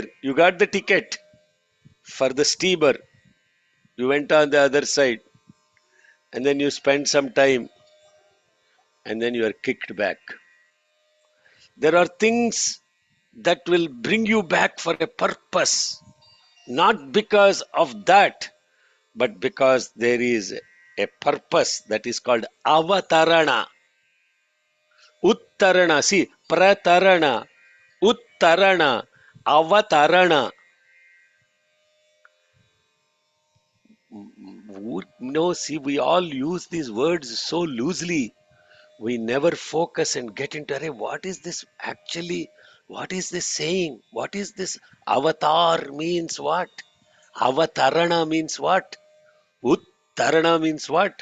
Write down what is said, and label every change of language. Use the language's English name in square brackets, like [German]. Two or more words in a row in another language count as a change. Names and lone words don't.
[English] You got the ticket for the steamer. You went on the other side and then you spend some time and then you are kicked back. There are things that will bring you back for a purpose, not because of that, but because there is a purpose that is called avatarana. [Sanskrit] Uttarana, see, pratarana, uttarana, avatarana. [English] No, see, we all use these words so loosely. We never focus and get into, what is this actually? What is this saying? What is this? Avatar means what? Avatarana means what? Uttarana means what?